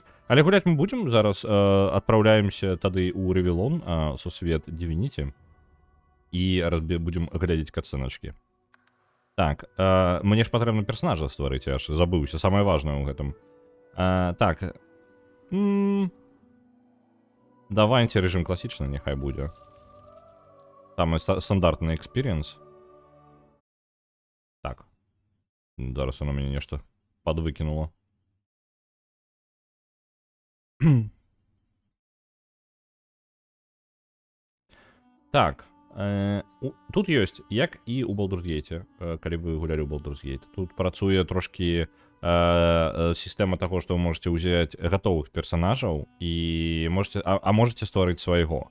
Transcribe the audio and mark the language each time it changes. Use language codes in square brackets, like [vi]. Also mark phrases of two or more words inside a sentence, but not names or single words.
[be] Але гуляць мы будзем, зараз адпраўляемся тады ў Ревелон, сусвет Divinity, і будзем глядзець катсцэначкі. Так, мне ж патрэбна персанажа стварыць, я аж забыўся, самае важнае ў гэтым. Так. Давайте рэжым класічны, няхай будзе. [ru] Самый стандартный экспириенс. [be] Так. [ru] Зараз оно мне нечто подвыкинуло. [be] Так. Тут ёсць, як і ў Baldur's Gate, калі вы гулялі ў Baldur's Gate. Тут працуе трошкі сістэма таго, што вы можете ўзяць гатовых персанажаў і можете стварыць свайго.